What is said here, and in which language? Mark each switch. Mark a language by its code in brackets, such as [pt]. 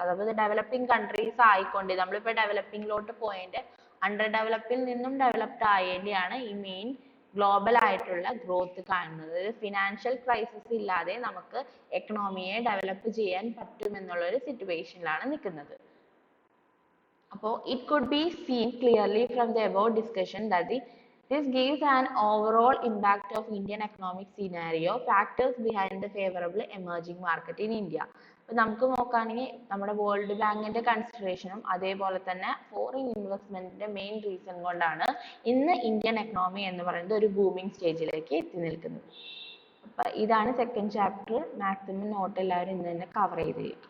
[ml] അതായത് developing countries ആയിക്കൊണ്ട് നമ്മളിപ്പോ ഡെവലപ്പിംഗിലോട്ട് പോയിന്റ് അണ്ടർ ഡെവലപ്പിൽ നിന്നും ഡെവലപ്ഡ് ആയേണ്ടിയാണ് ഈ മെയിൻ ഗ്ലോബൽ ആയിട്ടുള്ള ഗ്രോത്ത് കാണുന്നത്. ഫിനാൻഷ്യൽ ക്രൈസിസ് ഇല്ലാതെ നമുക്ക് എക്കണോമിയെ ഡെവലപ്പ് ചെയ്യാൻ പറ്റുമെന്നുള്ള ഒരു സിറ്റുവേഷനിലാണ് നിൽക്കുന്നത്. [en] അപ്പോൾ it could be seen clearly from the above discussion that this gives an overall impact of Indian economic scenario, factors behind the favorable emerging market in India. [ml] അപ്പോൾ നമുക്ക് നോക്കുകയാണെങ്കിൽ നമ്മുടെ വേൾഡ് ബാങ്കിന്റെ കൺസിഡറേഷനും അതേപോലെ തന്നെ ഫോറിൻ ഇൻവെസ്റ്റ്മെന്റിന്റെ മെയിൻ റീസൺ കൊണ്ടാണ് ഇന്ന് Indian economy എന്ന് പറയുന്നത് ഒരു ബൂമിംഗ് സ്റ്റേജിലേക്ക് എത്തി നിൽക്കുന്നത്. അപ്പൊ ഇതാണ് സെക്കൻഡ് ചാപ്റ്റർ. മാക്സിമം നോട്ട് എല്ലാവരും ഇന്ന് തന്നെ കവർ ചെയ്ത്